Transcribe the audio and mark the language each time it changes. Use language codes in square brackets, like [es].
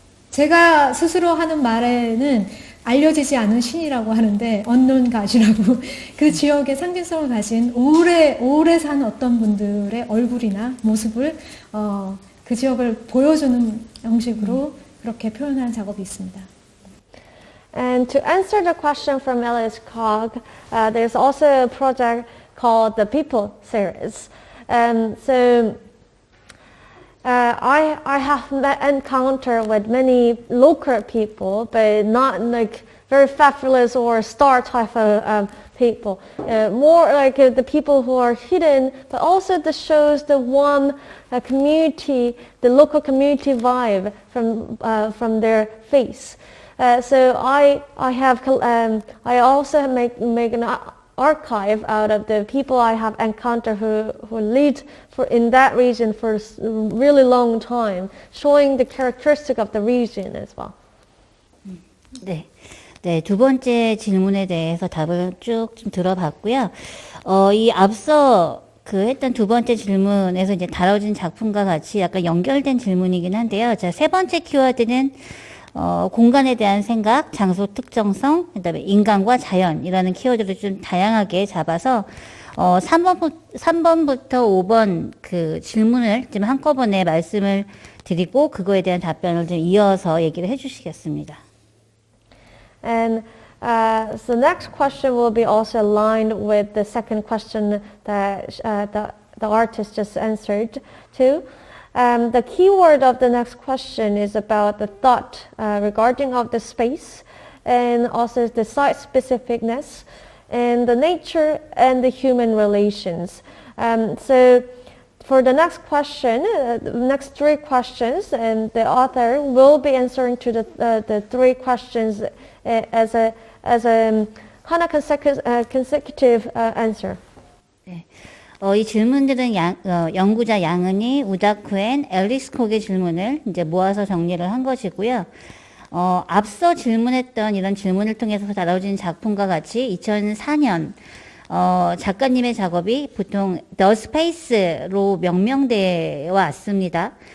[ko] 제가 스스로 하는 말에는 알려지지 않은 신이라고 하는데 [en] unknown god [ko] 이라고 그 지역의 상징성을 가진 오래 산 어떤 분들의 얼굴이나 모습을 그 지역을 보여주는 형식으로 그렇게 표현하는 작업이 있습니다. [en] And to answer the question from Elliott's Cog, there's also a project called the People series. So I have encountered with many local people, but not like very fabulous or star type of people. More like the people who are hidden, but also that shows the one community, the local community vibe from their face. So I also make an archive out of the people I have encountered who lived in that region for a really long time, showing the characteristic of the region as well. [ko] 네. 네, 두 번째 질문에 대해서 답을 쭉 좀 들어봤고요. 이 앞서 했던 두 번째 질문에서 이제 다뤄진 작품과 같이 약간 연결된 질문이긴 한데요. 자, 세 번째 키워드는 공간에 대한 생각, 장소 특정성, 그다음에 인간과 자연이라는 키워드를 좀 다양하게 잡아서 3번부터 5번 그 질문을 좀 한꺼번에 말씀을 드리고 그거에 대한 답변을 좀 이어서 얘기를 해주시겠습니다. [en] And so the next question will be also aligned with the second question that the artist just answered to. The keyword of the next question is about the thought regarding of the space and also the site specificness and the nature and the human relations. So for the next question, the next three questions, and the author will be answering to the three questions as a kind of consecutive answer. [ko] 네. 이 질문들은 연구자 양은희, 우다쿠엔, 앨리스 콕의 질문을 이제 모아서 정리를 한 것이고요. 앞서 질문했던 이런 질문을 통해서 다뤄진 작품과 같이 2004년 작가님의 작업이 보통 The Space로 명명되어 왔습니다.